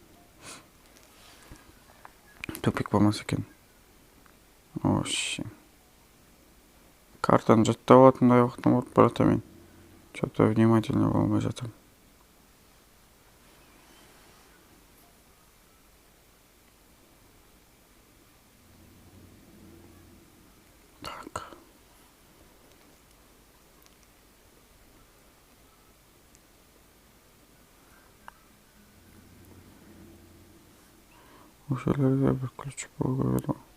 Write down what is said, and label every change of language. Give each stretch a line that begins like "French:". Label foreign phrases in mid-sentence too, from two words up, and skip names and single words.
Kazakh: Тупик болмаса екен.
Russian: Вообще.
Kazakh: Картаны жаттап алатындай уақытым болып барады мен.
Russian: Что-то внимательно
Kazakh: болмай жатырмын.
Russian: Так.
Kazakh: Осы жерлерде бір ключ болу керек.